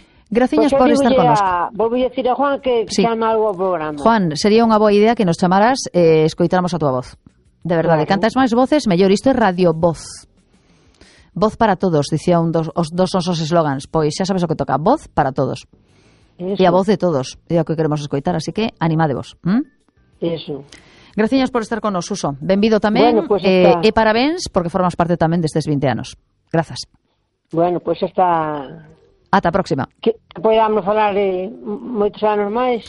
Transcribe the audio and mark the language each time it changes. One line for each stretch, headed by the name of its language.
Galician: Graciñas pues por estar connosco.
Spanish: Volví a decir a Juan que sí.
Galician: Chama algo ao programa. Juan, sería unha boa idea que nos chamaras e escoitáramos a tua voz. De verdade, claro. Cantas máis voces, mellor. Isto é Radio Voz. Voz para todos, dicía un dos nosos eslogans. Pois xa sabes o que toca, voz para todos. Eso. E a voz de todos, é o que queremos escoitar, así que animadevos. Eso. Graciñas por estar con nos, Suso. Benvido tamén, bueno, pues e parabéns, porque formas parte tamén destes 20 anos. Grazas. Bueno, pois pues hasta... Ata a próxima. Que podamos falar moitos anos máis.